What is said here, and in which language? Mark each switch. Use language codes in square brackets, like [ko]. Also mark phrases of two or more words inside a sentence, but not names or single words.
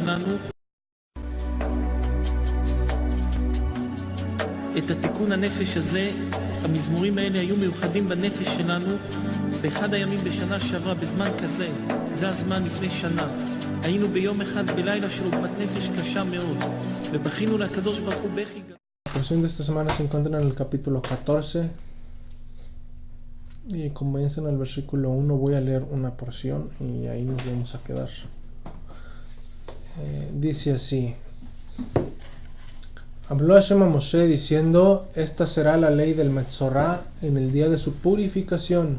[he] לנו את התיקון הנפש הזה. המזמורים האלה היו מיוחדים בנפש שלנו באחד הימים בשנה שעברה, בזמן כזה. זה הזמן לפני שנה. היינו ביום אחד בלילה של עוגמת נפש קשה מאוד, ובכינו לקדוש ברוך הוא בכי. [es] La porción de esta semana se encuentra en el capítulo 14 y comienza en el versículo 1. Voy a leer una porción y ahí nos vamos a quedar. Dice así: Habló Hashem a Moshe diciendo: Esta será la ley del Metzorá en el día de su purificación.